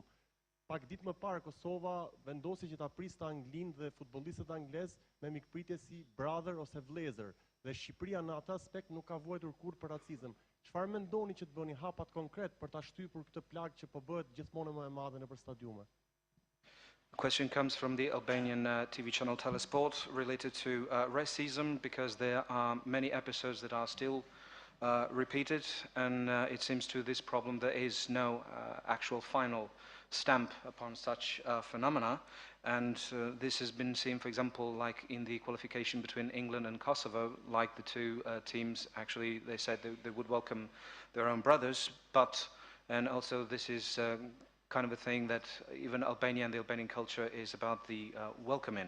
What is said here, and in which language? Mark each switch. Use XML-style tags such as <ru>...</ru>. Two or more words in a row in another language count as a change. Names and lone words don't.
<sq>Pak ditë më parë Kosova vendosi që ta priste Anglinë dhe futbollistët anglez me mikpritje si brother ose vëllezër, dhe Shqipëria në atë aspekt nuk ka vuajtur kurrë për racizëm. Çfarë mendoni që të bëni hapat konkret për ta shtypur këtë plagë që po bëhet gjithmonë më e madhe nëpër stadiume?</sq> <en>The question comes from the Albanian TV channel Telesport related to racism, because there are many episodes that are still repeated, and it seems to this problem there is no actual final stamp upon such phenomena, and this has been seen, for example, like in the qualification between England and Kosovo, like the two teams actually, they said they would welcome their own brothers, but, and also this is kind of a thing that even Albania and the Albanian culture is about the welcoming.</en>